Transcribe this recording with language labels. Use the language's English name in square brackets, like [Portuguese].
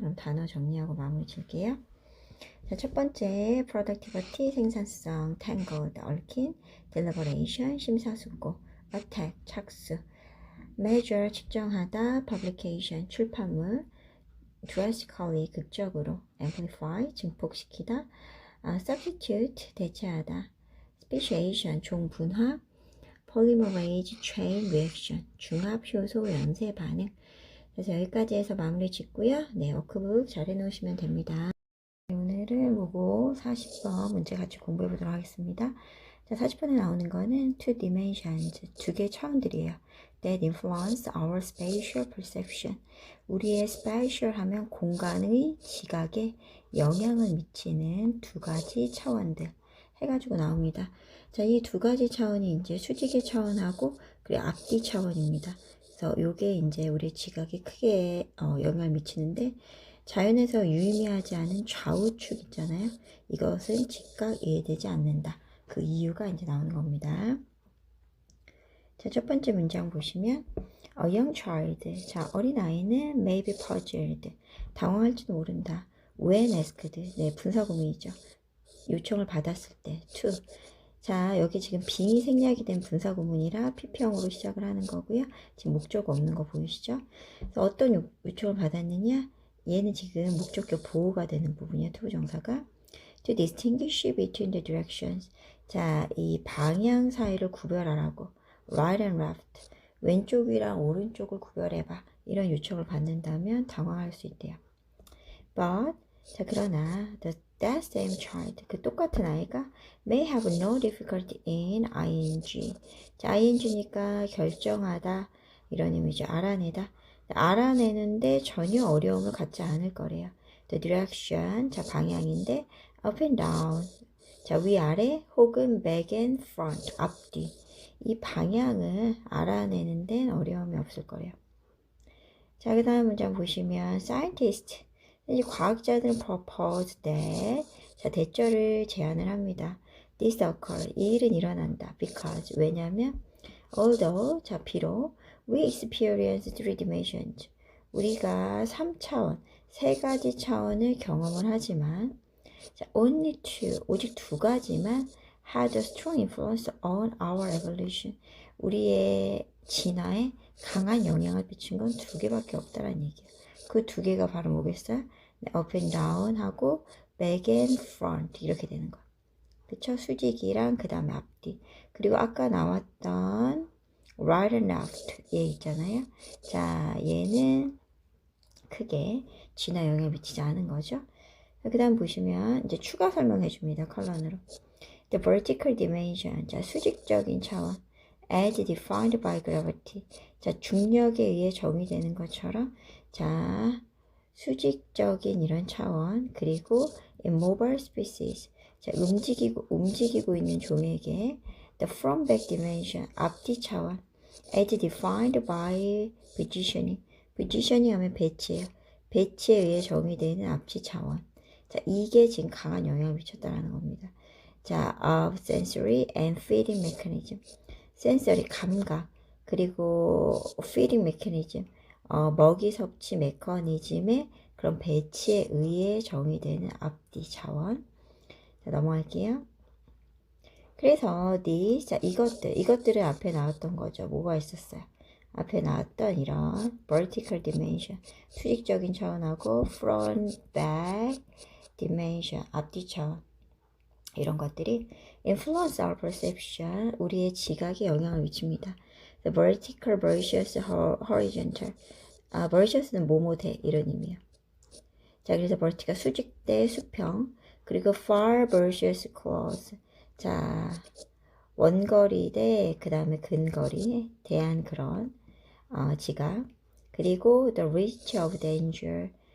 [Korean] 그럼 단어 정리하고 마무리 칠게요. 자, 첫 번째 productivity 생산성, tangled 얽힌, deliberation 심사숙고, attack 착수, measure 측정하다, publication 출판물, drastically 극적으로, amplify 증폭시키다, substitute 대체하다, speciation 종분화, polymerase chain reaction 중합 효소 연쇄 반응. 그래서 여기까지 해서 마무리 짓고요. 네, 워크북 잘 해놓으시면 됩니다. 오늘은 모고 40번 문제 같이 공부해 보도록 하겠습니다. 자, 40번에 나오는 거는 [English] two dimensions, [Korean] 두 개의 차원들이에요. [English] that influence our spatial perception. [Korean] 우리의 spatial 하면 공간의 지각에 영향을 미치는 두 가지 차원들 해가지고 나옵니다. 자, 이 두 가지 차원이 이제 수직의 차원하고 그리고 앞뒤 차원입니다. 그래서 요게 이제 우리 지각에 크게 영향을 미치는데 자연에서 유의미하지 않은 좌우축 있잖아요. 이것은 즉각 이해되지 않는다. 그 이유가 이제 나오는 겁니다. 자, 첫 번째 문장 보시면 [English] A young child. [Korean] 자, 어린아이는 [English] may be puzzled. [Korean] 당황할지도 모른다. [English] When asked. [Korean] 네, 분사구문이죠. 요청을 받았을 때. to. 자, 여기 지금 빙이 생략이 된 분사구문이라 PP형으로 시작을 하는 거고요. 지금 목적 없는 거 보이시죠? 그래서 어떤 요청을 받았느냐? 얘는 지금 목적격 보호가 되는 부분이야. 투부정사가. [English] To distinguish between the directions. [Korean] 자, 이 방향 사이를 구별하라고. [English] Right and left. [Korean] 왼쪽이랑 오른쪽을 구별해봐. 이런 요청을 받는다면 당황할 수 있대요. [English] But, [Korean] 자, 그러나 [English] that same child, [Korean] 그 똑같은 아이가 [English] may have no difficulty in ing. [Korean] 자, ing니까 결정하다 이런 의미죠. 알아내다. 알아내는데 전혀 어려움을 갖지 않을 거래요. [English] The direction, [Korean] 자, 방향인데 [English] up and down, [Korean] 자, 위아래 혹은 [English] back and front, [Korean] 앞뒤. 이 방향을 알아내는 데는 어려움이 없을 거래요. 자, 그 다음 문장 보시면 scientist, 이 과학자들은 [English] propose that, [Korean] 자, 대절을 제안을 합니다. [English] This occur, [Korean] 이 일은 일어난다. [English] Because, [Korean] 왜냐면 [English] although, [Korean] 자, 비록 [English] we experience three dimensions, [Korean] 우리가 3차원, 세 가지 차원을 경험을 하지만 자, [English] only two, [Korean] 오직 두 가지만 [English] had a strong influence on our evolution, [Korean] 우리의 진화에 강한 영향을 미친 건 두 개밖에 없다라는 얘기예요. 그 두 개가 바로 뭐겠어요? [English] up and down [Korean] 하고 [English] back and front [Korean] 이렇게 되는 거예요. 그쵸? 수직이랑 그 다음에 앞뒤. 그리고 아까 나왔던 [English] right and left [Korean] 얘 있잖아요. 자, 얘는 크게 진화 영향을 미치지 않은 거죠. 그 다음 보시면 이제 추가 설명해 줍니다. 컬러로. [English] The vertical dimension. [Korean] 자, 수직적인 차원. [English] As defined by gravity. [Korean] 자, 중력에 의해 정의되는 것처럼 자, 수직적인 이런 차원. 그리고 [English] immobile species. [Korean] 자, 움직이고 있는 종에게 [English] the front back dimension. [Korean] 앞뒤 차원. [English] As defined by positioning. [Korean] positioning 하면 배치예요. 배치에 의해 정의되는 앞뒤 차원. 자, 이게 지금 강한 영향을 미쳤다라는 겁니다. [English] 자, of sensory and feeding mechanism. [Korean] sensory, 감각, 그리고 feeding mechanism, 먹이 섭취 메커니즘의 그런 배치에 의해 정의되는 앞뒤 차원. 자, 넘어갈게요. 그래서 these, 자, 이것들은 앞에 나왔던 거죠. 뭐가 있었어요? 앞에 나왔던 이런 [English] vertical dimension, [Korean] 수직적인 차원하고 [English] front, back dimension, [Korean] 앞뒤 차원. 이런 것들이 [English] influence our perception, [Korean] 우리의 지각에 영향을 미칩니다. [English] The vertical versus horizontal. [Korean] versus는 뭐뭐대 이런 의미예요. 자, 그래서 vertical 수직대 수평, 그리고 [English] far versus close. [Korean] 자, 원거리 대 그 다음에 근거리에 대한 그런 지각. 그리고 [English] the reach of danger.